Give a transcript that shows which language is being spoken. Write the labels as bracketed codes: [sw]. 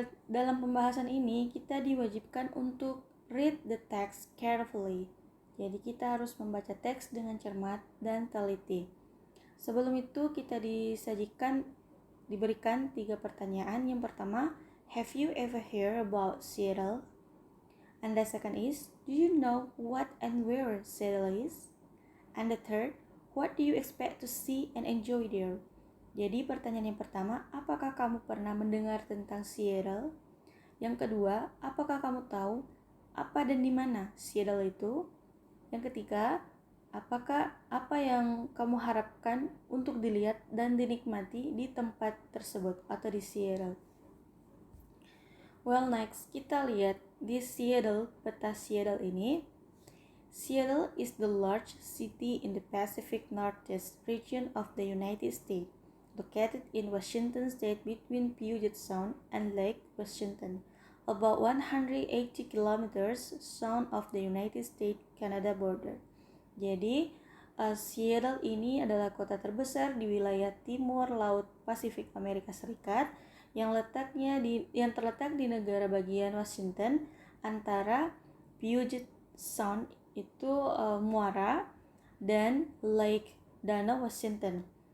[id] Dalam pembahasan ini kita diwajibkan untuk [en] read the text carefully. [id] Jadi kita harus membaca teks dengan cermat dan teliti. Sebelum itu kita diberikan 3 pertanyaan. Yang pertama, [en] have you ever heard about Seattle? And the second is, do you know what and where Seattle is? And the third, what do you expect to see and enjoy there? [id] Jadi pertanyaan yang pertama, apakah kamu pernah mendengar tentang Seattle? Yang kedua, apakah kamu tahu apa dan di mana Seattle itu? Yang ketiga, apa yang kamu harapkan untuk dilihat dan dinikmati di tempat tersebut atau di Seattle? Next kita lihat di Seattle, peta Seattle ini. [en] Seattle is the large city in the Pacific Northwest region of the United States, located in Washington State between Puget Sound and Lake Washington, about 180 kilometers south of the United States-Canada border. [id] Jadi, Seattle ini adalah kota terbesar di wilayah timur laut Pasifik Amerika Serikat yang terletak di negara bagian Washington antara Puget Sound itu muara dan Lake Danau Washington.